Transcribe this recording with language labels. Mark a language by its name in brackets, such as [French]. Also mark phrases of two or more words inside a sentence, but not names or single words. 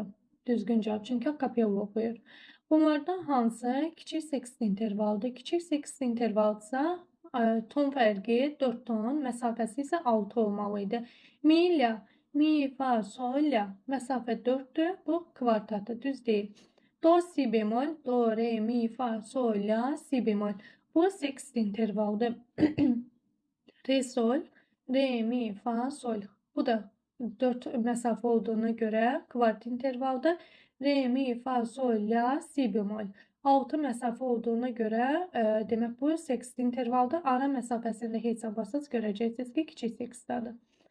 [Azerbaijani] Düzgün cavab, çünki akapella oxuyur. Bunlardan hansı kiçik sekst intervaldır? Kiçik sekst intervaldsa ton fərqi 4 ton, məsafəsi isə 6 olmalı idi. Mi ilə, mi, fa, sol ilə məsafə 4-dür, bu kvartatdır, düz deyil. Do, si bemol, do, re, mi, fa, sol, la, si bemol. Bu sekst intervaldır. Re, sol, re, mi, fa, sol. Bu da 4 məsafə olduğuna görə kvart intervaldır. Re, mi, fa, sol, la, si bemol. 6 məsafə olduğuna görə demək bu sekst intervalda ara məsafəsində hesabatsız görəcəksiniz ki, kiçik sekstadır.